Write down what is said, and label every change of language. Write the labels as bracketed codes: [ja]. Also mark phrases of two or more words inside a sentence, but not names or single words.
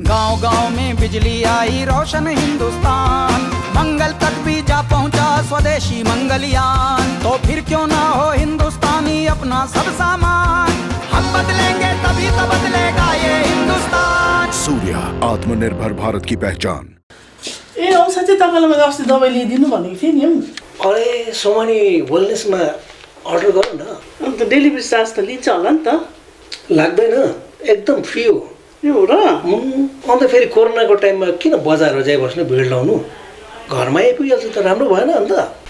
[hi] गांव-गांव में बिजली आई, रोशन हिंदुस्तान, मंगल तक भी जा पहुंचा स्वदेशी मंगलयान। तो फिर क्यों ना हो हिंदुस्तानी अपना सब सामान, हम बदलेंगे तभी तो बदलेगा ये हिंदुस्तान। सूर्य, आत्मनिर्भर भारत की पहचान। [ne] ए औषधि तपाईँलाई मैले अस्ति दबाई ल्याइदिनु भनेको थिएँ नि। अरे सोमानी वेलनेसमा अर्डर गर न। अन्त [en] delivery charge [ne] त लिन्छ होला नि त? लाग्दैन, एकदम फ्री हो। ए हो र? अन्त फेरि कोरोनाको टाइममा किन बजारमा जाइबस्नु, भिड लाउनु, घरमा आइपुगिहाल्छ त राम्रो भएन अन्त?